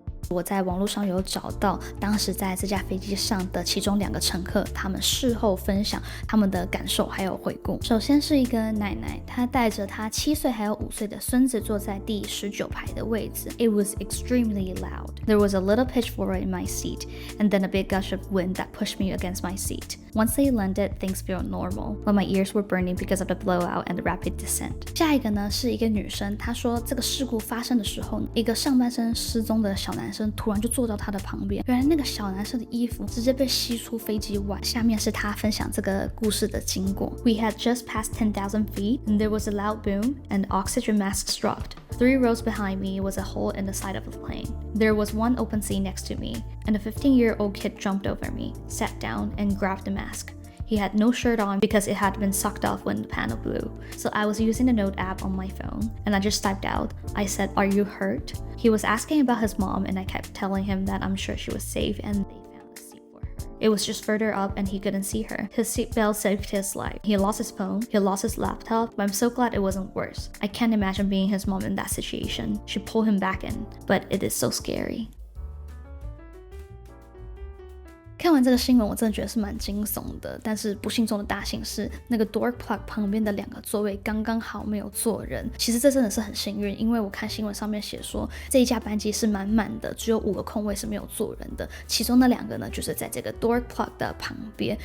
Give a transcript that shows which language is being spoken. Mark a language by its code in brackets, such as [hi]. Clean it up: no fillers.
[zh] 我在网络上有找到当时在这架飞机上的其中2个乘客，他们事后分享他们的感受还有回顾。首先是一个奶奶，她带着她7岁还有5岁的孙子坐在第19排的位置。 [en] It was extremely loud. There was a little pitchfork in my seat, and then a big gush of wind that pushed me against my seat. Once they landed, things felt normal, but my ears were burning because of the blowout and the rapid descent. 下一个呢是一个女生，她说这个事故发生的时候，一个上半身失踪的小男生突然就坐到她的旁边，原来那个小男生的衣服直接被吸出飞机外。下面是她分享这个故事的经过。 We had just passed 10,000 feet, and there was a loud boom, and oxygen masks dropped. 3 rows behind me was a hole in the side of the plane. There was one open seat next to me, and a 15-year-old kid jumped over me, sat down, and grabbed the mask. He had no shirt on because it had been sucked off when the panel blew. So I was using the note app on my phone, and I just typed out. I said, "Are you hurt?" He was asking about his mom, and I kept telling him that I'm sure she was safe and they found a seat for her. It was just further up and he couldn't see her. His seatbelt saved his life. He lost his phone, he lost his laptop, but I'm so glad it wasn't worse. I can't imagine being his mom in that situation. She pulled him back in, but it is so scary. [zh] 看完这个新闻，我真的觉得是蛮惊悚的，但是不幸中的大幸是那个 door plug 旁边的2个座位刚刚好没有坐人。其实这真的是很幸运，因为我看新闻上面写说这一架班机是满满的，只有5个空位是没有坐人的，其中那2个呢就是在这个 door plug 的旁边。